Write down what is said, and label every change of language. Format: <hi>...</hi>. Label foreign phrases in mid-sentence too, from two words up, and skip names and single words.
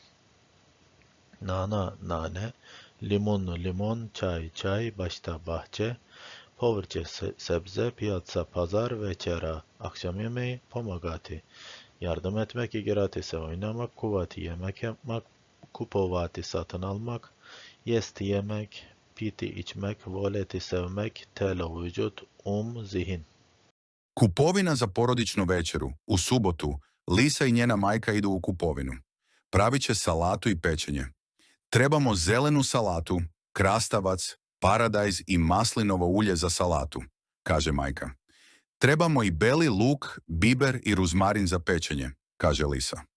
<tr>nana, nane, limon, limon, çay, çay, başta bahçe, povrće, sebze, piyatsa, pazar, večera, akşam yemeği, pomagati, yardım etmek, igratise, oynamak, kuvati, yemek yapmak, kupovati, satın almak, yesti, yemek, piti, içmek, voleti, sevmek, telo, vücut, zihin.</tr> <bs>Kupovina za porodičnu večeru. U subotu Lisa i njena majka idu u kupovinu. Pravit će salatu i pečenje. Trebamo zelenu salatu, krastavac, paradajz i maslinovo ulje za salatu, kaže majka. Trebamo i beli luk, biber i ruzmarin za pečenje, kaže Lisa.</bs>